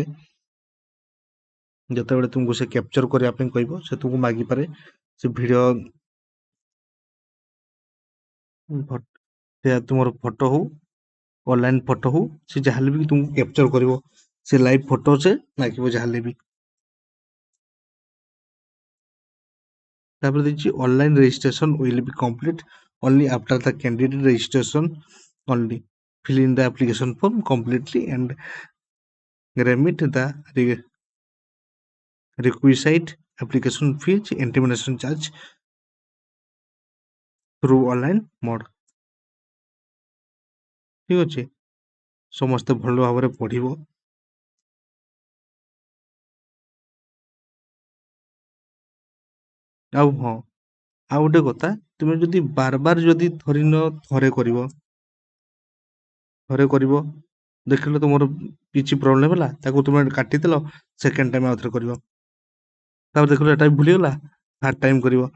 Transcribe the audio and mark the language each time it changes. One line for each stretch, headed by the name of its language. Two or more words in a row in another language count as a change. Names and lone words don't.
Odia: ଯେତେବେଳେ ତୁମକୁ ସେ କ୍ୟାପଚର କରିବା ପାଇଁ କହିବ ସେ ତୁମକୁ ମାଗିପାରେ ସେ ଭିଡ଼ିଓ, ସେ ତୁମର ଫଟୋ ହଉ
English: online photo
Odia: ହଉ ସେ ଯାହାହେଲେ ବି ତୁମକୁ କ୍ୟାପଚର କରିବ, ସେ
English: live photo
Odia: ସେ ମାଗିବ ଯାହାହେଲେ ବି। ତାପରେ ଦେଇଛି
English: online registration will be complete only after the candidate registration only. Fill in the application form completely and remit the requisite application fees implementation charge through online mode।
Odia: ଠିକ ଅଛି, ସମସ୍ତେ ଭଲ ଭାବରେ ପଢିବ। ଆଉ ହଁ, ଆଉ ଗୋଟେ କଥା, ତୁମେ ଯଦି ବାରବାର ଯଦି ଧରିନ ଥରେ କରିବ ଦେଖିଲ ତୁମର କିଛି ପ୍ରୋବ୍ଲେମ ହେଲା ତାକୁ ତୁମେ କାଟିଦେଲ,
English: second time
Odia: ଆଉଥରେ କରିବ, ତାପରେ ଦେଖିଲ ଏଟା ବି ଭୁଲିଗଲା,
English: third time
Odia: କରିବ।